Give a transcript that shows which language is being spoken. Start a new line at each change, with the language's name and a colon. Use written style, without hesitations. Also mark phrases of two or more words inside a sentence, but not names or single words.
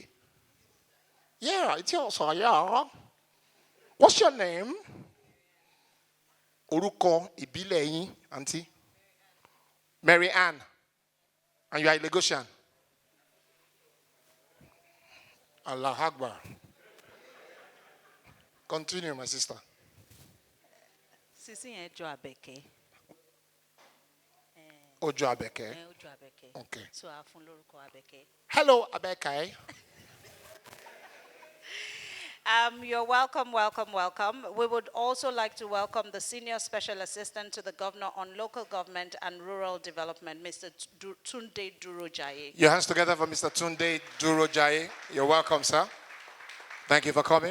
English: Yeah, Etiosa, yeah. What's your name?
Yoruba: Oruko Ibileyin, Auntie.
English: Mary Ann. And you are a Lagosian.
Arabic: Allah Akbar.
English: Continue, my sister.
Yoruba: Sisi Ojo Abeke. Ojo Abeke. Ojo Abeke.
English: Okay.
Yoruba: So Afun Loruko Abeke.
English: Hello, Abeke. You're welcome, welcome, welcome. We would also like to welcome the Senior Special Assistant to the Governor on Local Government and Rural Development, Mr. Tunde Durojaye. Your hands together for Mr. Tunde Durojaye. You're welcome, sir. Thank you for coming.